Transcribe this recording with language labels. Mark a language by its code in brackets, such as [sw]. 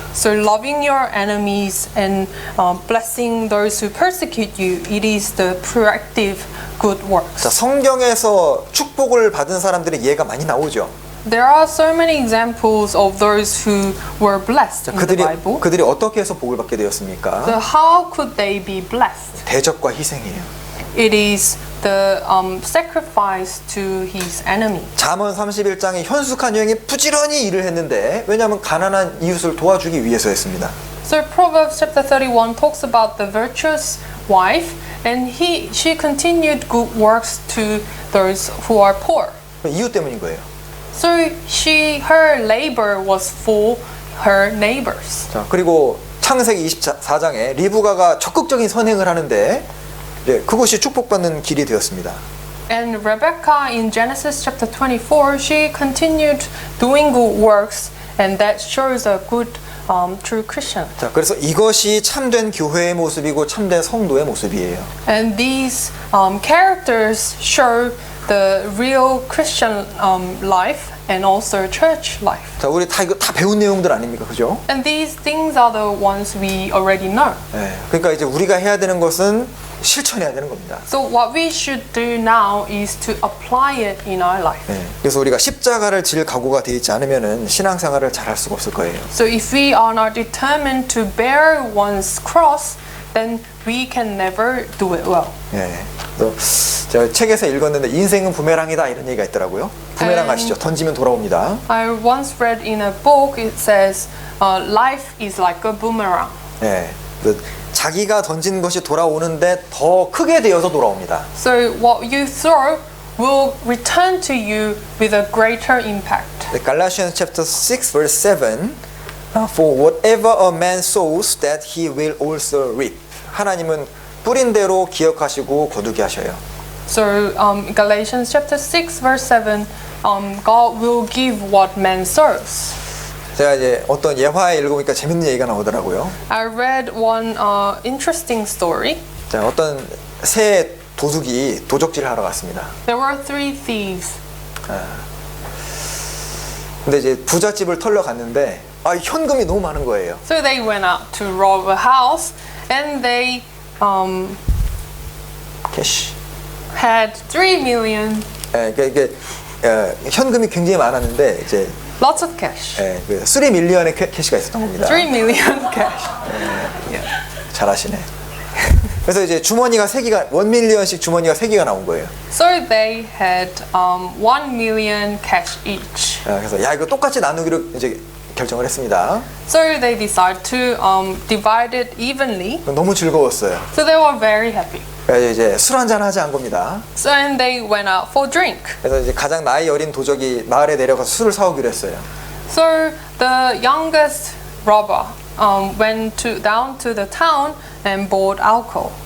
[en] So loving your enemies and blessing those who persecute you, it is the proactive good works. [ko] 자, 성경에서 축복을 받은 사람들의 예가 많이 나오죠. [en] There are so many examples of those who were blessed in the Bible. [ko] 그들이 어떻게 해서 복을 받게 되었습니까? [en] So how could they be blessed? [ko] 대적과 희생이에요. [en] It is the sacrifice to his enemy. [ko] 잠언 31장에 현숙한 여인이 부지런히 일을 했는데 왜냐하면 가난한 이웃을 도와주기 위해서였습니다. [en] So Proverbs chapter 31 talks about the virtuous wife, and she continued good works to those who are poor. [ko] 이웃 때문인 거예요. [en] So her labor was for her neighbors. [ko] 자, 그리고 창세기 24장에 리브가가 적극적인 선행을 하는데 그것이 축복받는 길이 되었습니다. [en] And Rebecca in Genesis chapter 24, she continued doing good works, and that shows a good true Christian. [ko] 자, 그래서 이것이 참된 교회의 모습이고 참된 성도의 모습이에요. [en] And these characters show the real Christian life and also church life. [ko] 자, 우리 다 이거 다 배운 내용들 아닙니까? 그죠? [en] And these things are the ones we already know. [ko] 네. 그러니까 이제 우리가 해야 되는 것은 실천해야 되는 겁니다. [en] So what we should do now is to apply it in our life. [ko] 네. 그래서 우리가 십자가를 질 각오가 되어 있지 않으면은 신앙생활을 잘 할 수가 없을 거예요. [en] So if we are not determined to bear one's cross, then we can never do it well. [ko] 네. 그래서 제가 책에서 읽었는데 인생은 부메랑이다 이런 얘기가 있더라고요. 부메랑 아시죠? 던지면 돌아옵니다. [en] I once read in a book, it says, life is like a boomerang. [ko] 네. 자기가 던진 것이 돌아오는데 더 크게 되어서 돌아옵니다. [en] So what you throw will return to you with a greater impact. Galatians chapter 6 verse 7 For whatever a man sows that he will also reap. [ko] 하나님은 뿌린 대로 기억하시고 거두게 하셔요. [en] So Galatians chapter 6 verse 7, God will give what man sows. [ko] 제가 이제 어떤 예화에 읽어보니까 재밌는 얘기가 나오더라고요. [en] I read one interesting story. [ko] 자, 어떤 새 도둑이 도적질을 하러 갔습니다. [en] There were three thieves. [ko] 근데 이제 부잣집을 털러 갔는데 현금이 너무 많은 거예요. [en] So they went out to rob a house and they [ko] 캐시. [en] had 3 million, [ko] 이게 현금이 굉장히 많았는데 이제 [en] lots of cash. [ko] 3 밀리언의 캐시가 있었던 겁니다. [en] 3 million cash. [ko] 잘하시네. 그래서 이제 주머니가 3개가 1 밀리언씩 주머니가 3개가 나온 거예요. [en] So they had 1 million cash each. [ko] 그래서 야 이거 똑같이 나누기로 이제 결정을 했습니다. [en] So they decided to divide it evenly. [ko] 너무 즐거웠어요. [en] So they were very happy. [ko] 그래서 이제 술 한잔 하자 한 겁니다. [en] So and they went out for drink. [ko] 그래서 이제 가장 나이 어린 도적이 마을에 내려가서 술을 사오기로 했어요. [en] So the youngest robber went down to the town and bought alcohol.